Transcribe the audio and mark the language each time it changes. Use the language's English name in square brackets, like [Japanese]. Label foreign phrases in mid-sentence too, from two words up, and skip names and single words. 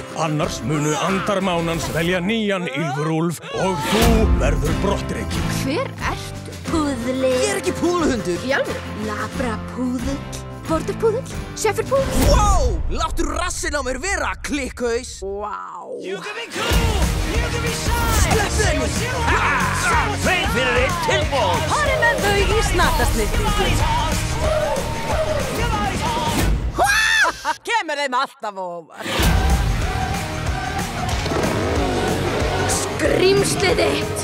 [Icelandic] Annars munu andar mánans velja nýjan ylfurúlf og þú verður brottrekinn. Hver ertu? Púðli. Ég ekki púðlhundur. Í alvöru? Labrapúðull, borderpúðull, sjefurpúðull. Wow! Láttu rassinn á mér vera, klikkhaus. Wow. [English] You can be cool, you can be shy. [Icelandic] Sleppðu henni. Tveir fyrir einn tilboð. Farið með þau í snattasnyrtingu. Kemur þeim alltaf óvart. Skrímslið þitt.